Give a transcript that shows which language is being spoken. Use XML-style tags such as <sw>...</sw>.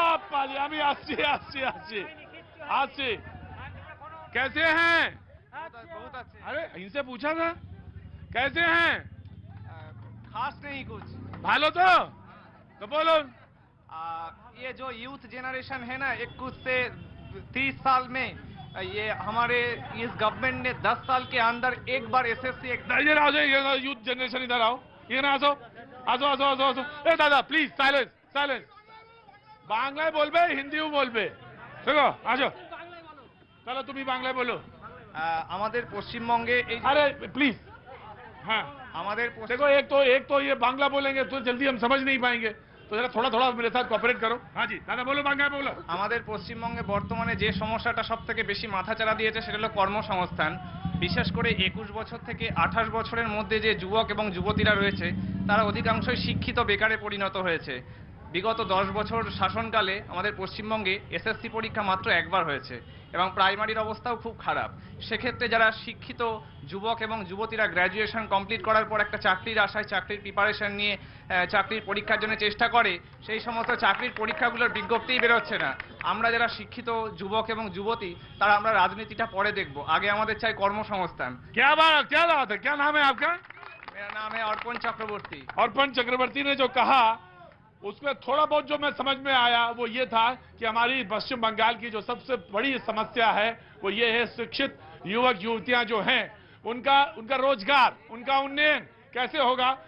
<bn>पाजी আমি আসছি আসছি আসছি আসছি।</bn> <hi>कैसे हैं? बहुत अच्छे। अरे इनसे पूछा था कैसे हैं? खास नहीं कुछ। भालो तो बोलो। ये जो यूथ जनरेशन है ना, 21 से 30 साल में, ये हमारे इस गवर्नमेंट ने 10 साल के अंदर एक बार एसएससी इधर आओ, यूथ जनरेशन इधर आओ, ये ना</hi> <bn>आसो आसो आसो आसो आसो।</bn> <hi>ए दादा प्लीज साइलेंस साइलेंस,</hi> <bn>बांग्लाয় বলবে হিন্দিও বলবে, দেখো আসো, চলো তুমি বাংলায় বলো। আমাদের পশ্চিমবঙ্গে এই</bn> <hi>अरे प्लीज, हाँ</hi> <bn>আমাদের</bn> <hi>देखो, एक तो ये बांग्ला बोलेंगे तो जल्दी हम समझ नहीं पाएंगे, तो जरा थोड़ा थोड़ा मेरे साथ कोऑपरेट करो। हाँ जी दादा बोलो, बांग्ला बोलो।</hi> <bn>আমাদের পশ্চিমবঙ্গে বর্তমানে যে সমস্যাটা সব থেকে বেশি মাথাচাড়া দিয়েছে সেটা হলো কর্মসংস্থান। বিশেষ করে 21 বছর থেকে 28 বছরের মধ্যে যে যুবক এবং যুবতীরা রয়েছে, তারা অধিকাংশই শিক্ষিত বেকারে পরিণত হয়েছে। বিগত 10 বছর শাসনকালে আমাদের পশ্চিমবঙ্গে এসএসসি পরীক্ষা মাত্র একবার হয়েছে, এবং প্রাইমারির অবস্থাও খুব খারাপ। সেক্ষেত্রে যারা শিক্ষিত যুবক এবং যুবতীরা গ্র্যাজুয়েশন কমপ্লিট করার পর একটা চাকরির আশায় চাকরির প্রিপারেশন নিয়ে চাকরির পরীক্ষার জন্য চেষ্টা করে, সেই সমস্ত চাকরির পরীক্ষাগুলোর বিজ্ঞপ্তিই বেরোচ্ছে না। আমরা যারা শিক্ষিত যুবক এবং যুবতী, তারা আমরা রাজনীতিটা পরে দেখব, আগে আমাদের চাই কর্মসংস্থান।</bn> <hi>क्या बात है, क्या नाम है आपका? मेरा नाम है अर्पण चक्रवर्ती। अर्पण चक्रवर्ती ने जो कहा उसमें थोड़ा बहुत जो मैं समझ में आया वो ये था कि हमारी पश्चिम बंगाल की जो सबसे बड़ी समस्या है वो ये है, शिक्षित युवक युवतियां जो हैं उनका रोजगार, उनका उन्नयन कैसे होगा।</hi>